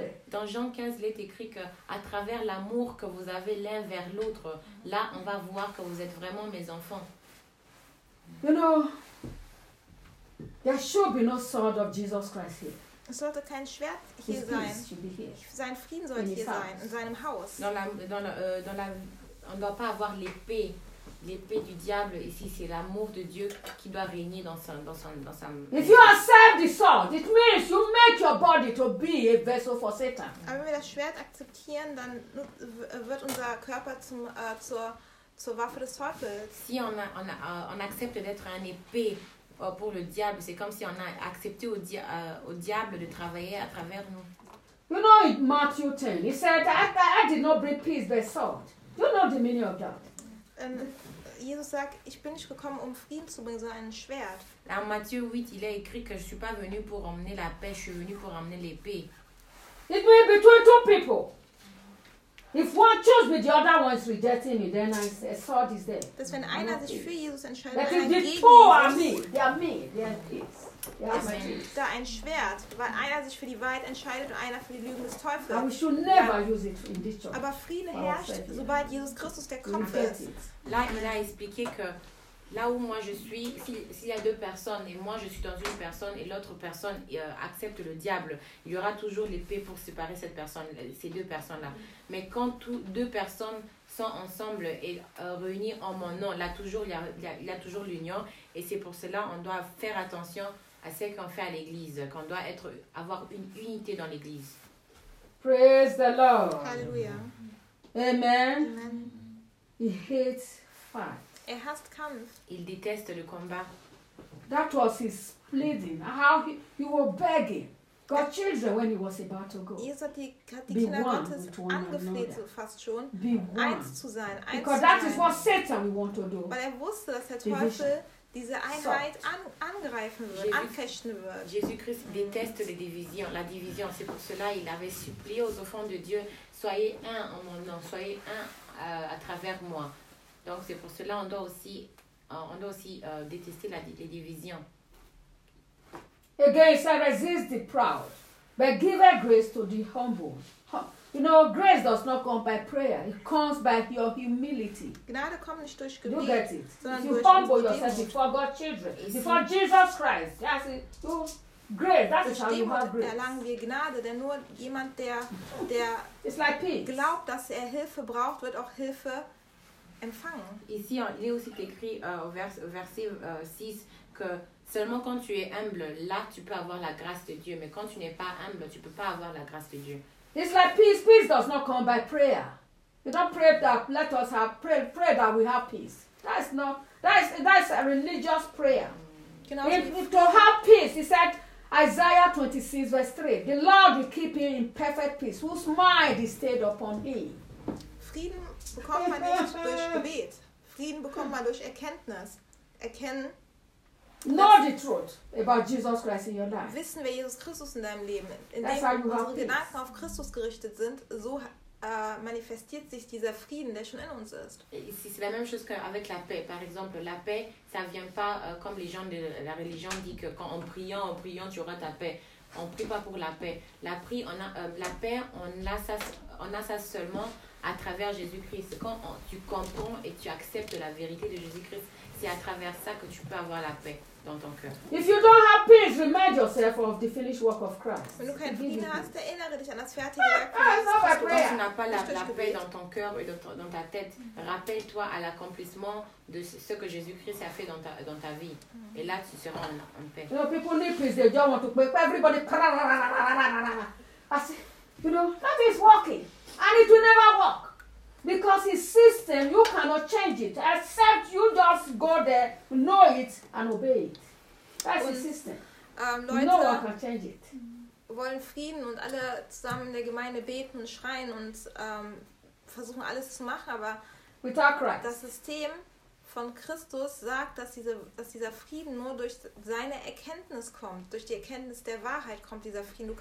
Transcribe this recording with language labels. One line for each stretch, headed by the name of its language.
French: Dans Jean 15, il est écrit que à travers l'amour que vous avez l'un vers l'autre, là, on va voir que vous êtes vraiment mes enfants.
English: You know, there should be no sword of Jesus Christ here.
German: Es sollte kein Schwert hier sein. Sein Frieden sollte hier sein, in seinem Haus.
French: On ne doit pas avoir l'épée. L'épée du diable ici, c'est l'amour de Dieu qui doit régner dans sa.
English: If you accept the sword, it means you make your body to be a vessel for Satan.
German: Aber wenn wir das Schwert akzeptieren, dann wird unser Körper zur Waffe des Teufels.
French: Si on accepte d'être un épée pour le diable, c'est comme si on a accepté au diable de travailler à travers nous.
English: You know, in Matthew 10, he said, I did not bring peace by sword. You know the meaning of that.
German: Jesus sagt, ich bin nicht gekommen, um Frieden zu bringen, sondern ein Schwert.
French: In Matthieu 8, il a écrit que je suis pas venu pour emmener la paix, je suis venu pour emmener l'épée.
English: It means between two people. If one chooses with the other one is rejecting me, then a sword is there.
German: Dass wenn einer sich für Jesus entscheidet, dann ein Gegner.
English: But if the two are me, they are me,
German: da ein Schwert, weil einer sich für die Wahrheit entscheidet und einer für die Lügen des Teufels.
English: We should never use it in this church.
German: Aber Frieden herrscht, sobald Jesus Christus der Kopf ist.
French: Là, il a expliqué que là où moi je suis, s'il y a deux personnes et moi je suis dans une personne et l'autre personne accepte le diable, il y aura toujours l'épée pour séparer cette personne, ces deux personnes-là. Mais quand deux personnes sont ensemble et réunies en mon nom, là toujours il y a toujours l'union et c'est pour cela qu'on doit faire attention à ce qu'on fait à l'église, qu'on doit avoir une unité dans l'église.
English: Praise the Lord. Hallelujah. Amen. Amen. He hates fight.
German: Er hasst Kampf.
French: Il déteste le combat.
English: That was his pleading. How he was begging God's children when he was about to go.
German: Jesus hat die Kinder Gottes angefleht, fast schon, eins zu sein.
English: Because that is what Satan will want to do.
German: Weil er wusste, dass der Teufel diese Einheit angreifen wird, anfechten wird.
French: Jésus Christ déteste les divisions, la division. C'est pour cela qu'il avait supplié aux enfants de Dieu, soyez un en mon nom, soyez un à travers moi. Donc c'est pour cela qu'on doit aussi, détester les divisions.
English: Again, so resist the proud, but give a grace to the humble. You know, grace does not come by prayer. It comes by your humility.
German: Gnade kommt nicht durch Gebet.
English: You get it. You humble yourself before God's children, before Jesus Christ. Yes, you grace. That is how you have grace.
German: Erlangen wir Gnade, denn nur jemand, der
English: it's like peace.
German: Glaubt, dass er Hilfe braucht, wird auch Hilfe empfangen.
French: Ici, il est aussi écrit au verset 6 que seulement quand tu es humble, là tu peux avoir la grâce de Dieu. Mais quand tu n'es pas humble, tu peux pas avoir la grâce de Dieu.
English: It's like peace. Peace does not come by prayer. You don't pray that let us have pray that we have peace. That's a religious prayer. If to have peace, he said Isaiah 26 verse 3, the Lord will keep him in perfect peace, whose mind is stayed upon him.
German: Frieden bekommt man nicht durch Gebet. Frieden bekommt man durch Erkenntnis.
English: Know the truth about Jesus Christ in your life.
German: Wissen, wer Jesus Christus in deinem Leben ist. Indem unsere Gedanken auf Christus gerichtet sind, so manifestiert sich dieser Frieden, der schon in uns ist.
French: C'est la même chose qu'avec la paix. Par exemple, la paix, ça vient pas comme les gens de la religion disent que quand en priant, tu auras ta paix. On prie pas pour la paix. La paix, on a ça seulement à travers Jésus-Christ. Quand tu comprends et tu acceptes la vérité de Jésus-Christ, c'est à travers ça que tu peux avoir la paix dans ton cœur.
English: If you don't have peace, remind yourself of the finished work of Christ.
German: Wenn du keinen Frieden hast, erinnere dich an das fertige Werk.
French: Quand tu n'as pas la paix dans ton cœur et dans ta tête, rappelle-toi à l'accomplissement de ce que Jésus-Christ a fait dans ta vie. Mm-hmm. Et là, tu seras en paix.
English: You know, people need peace. They don't want to pray. Everybody, you know, that is working. And it will never work. Because his system, you cannot change it. Except you just go there, know it and obey it. That's his system.
German: Leute,
English: no one can change it.
German: Wollen Frieden und alle zusammen in der Gemeinde beten und schreien und versuchen alles zu machen, aber das System von Christus sagt, dass dieser Frieden nur durch seine Erkenntnis kommt, durch die Erkenntnis der Wahrheit kommt dieser Frieden.